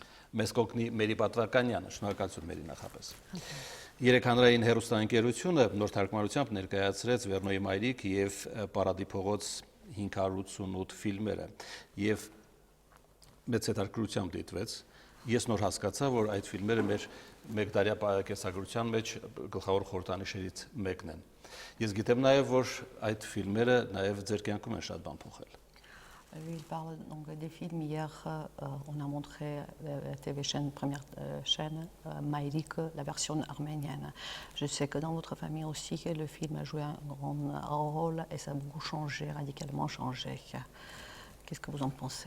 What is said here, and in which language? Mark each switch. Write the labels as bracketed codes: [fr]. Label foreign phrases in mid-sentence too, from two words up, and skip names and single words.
[hy] Մեզ կօգնի Մերի Պատվականյանը, շնորհակալություն Մերի նախապես։ Երեք հանրային հեռուստաընկերությունը նոր թարգմանությամբ ներկայացրեց Վերնոյի մայրիկ և Պարադի փողոց 588 ֆիլմերը և մեծ հետաքրքրությամբ դիտվեց։ Ես նոր հասկացա, որ այդ ֆիլմերը մեր մեկդարյա կենսագրության մեջ գլխավոր խորհրդանիշներից մեկն են։ Ես գիտեմ նաև, որ այդ ֆիլմերը նաև ձեր կյանքում են շատ բան փոխել։ [fr] Il parle donc des films. Hier, on a montré la TV chaîne, première chaîne, Maïrik, la version arménienne. Je sais que dans votre famille aussi, le film a joué un grand rôle et ça a beaucoup changé, radicalement changé. Qu'est-ce que vous en pensez?